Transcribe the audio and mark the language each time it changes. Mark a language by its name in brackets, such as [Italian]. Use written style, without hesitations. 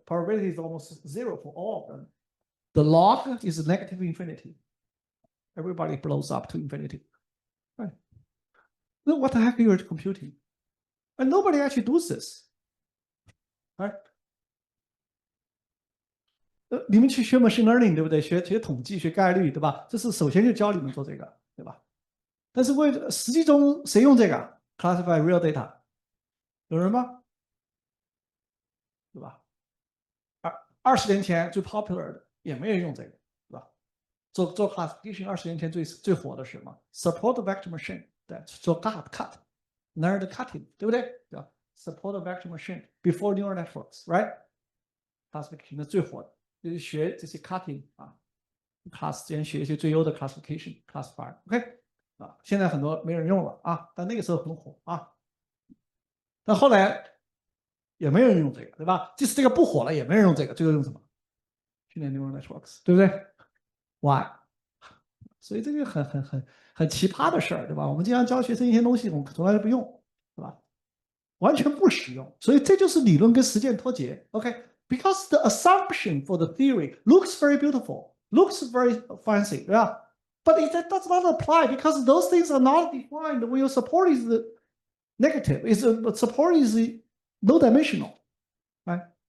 [English] Probability is almost zero for all of them. The log is negative infinity. Everybody blows up to infinity, right? Then what the heck are you computing? And nobody actually does this, right? [Chinese] 你们去学 machine learning 对不对？学统计、学概率，对吧？这是首先就教你们做这个，对吧？但是实际中谁用这个 classify real data？ 有人吗？对吧？20年前最 popular 的也没人用这个，对吧？做 classification 20年前最火的是什么 ？support vector machine， 对，做 nerd cutting， 对不对？对吧 ？ [English] support vector machine before neural networks， [Chinese] right？classification 的最火的。就是学这些 cutting class 之间学一些最优的 classification classifier，OK 现在很多没人用了但那个时候很火但后来也没人用这个，对吧？即使这个不火了，也没人用这个，最后用什么？训练 neural networks， 对不对 ？Why？所以这个很奇葩的事儿，对吧？我们经常教学生一些东西，我们从来都不用，对吧？完全不使用，所以这就是理论跟实践脱节 [English] ，OK？Because the assumption for the theory looks very beautiful, looks very fancy, yeah, but it does not apply because those things are not defined when your support is negative. Support is no dimensional, right?